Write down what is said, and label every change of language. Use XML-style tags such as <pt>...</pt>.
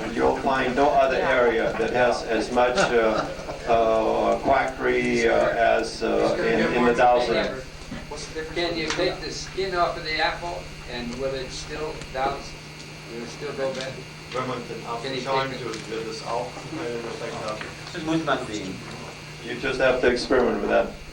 <en>And you'll find no other area that has as much quackery as in the dowsing. Can you take the skin off of the apple and will it still douse? Will it still go bad?</en> <de>Wenn man den Apfel schäumt, wird es auch einen Effekt haben. Das muss man sehen.</de> <en>You just have to experiment with that.</en>